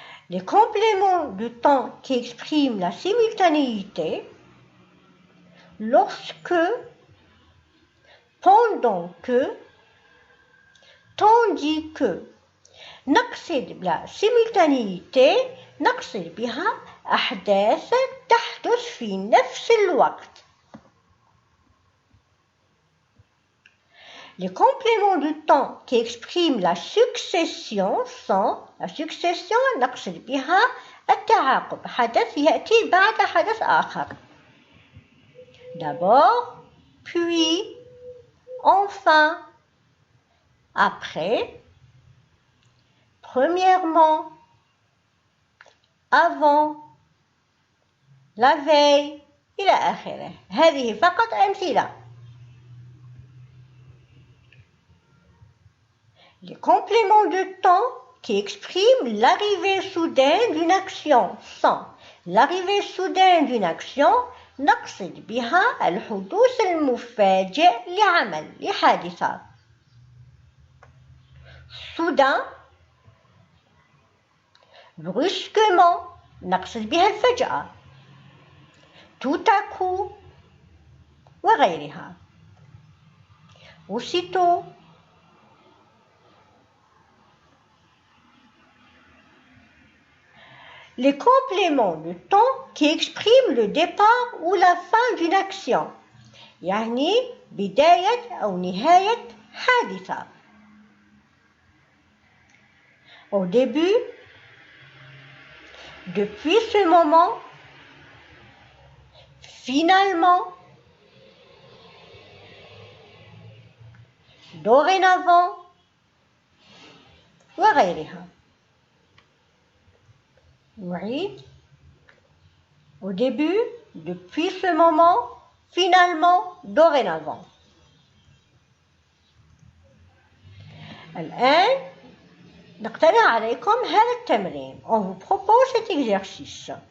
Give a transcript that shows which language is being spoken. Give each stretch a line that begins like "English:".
French: Les compléments du temps qui expriment la simultanéité, lorsque, pendant que, tandis que.
Arabic: نقصد بلا simultanéité نقصد بها أحداث تحدث في نفس الوقت.
French: Les compléments du temps qui expriment la succession sont la succession
Arabic: نقصد بها التعاقب حدث يأتي بعد حدث آخر.
French: D'abord, puis, enfin, après, premièrement, avant, la veille,
Arabic: إلى آخره. هذه فقط أمثلة.
French: Les compléments de temps qui expriment l'arrivée soudaine d'une action sont l'arrivée soudaine d'une action
Arabic: نقصد بها الحدوث المفاجئ لعمل لحادثة.
French: Soudain, brusquement
Arabic: نقصد بها الفجأة.
French: Tout à coup
Arabic: وغيرها.
French: Aussitôt. Les compléments de temps qui expriment le départ ou la fin d'une action.
Arabic: يعني بداية أو نهاية حادثة.
French: Au début, depuis ce moment, finalement, dorénavant
Arabic: وغيرها.
French: Oui. Au début, depuis ce moment, finalement, dorénavant.
Arabic: الآن نقترح عليكم هذا التمرين.
French: On vous propose cet exercice.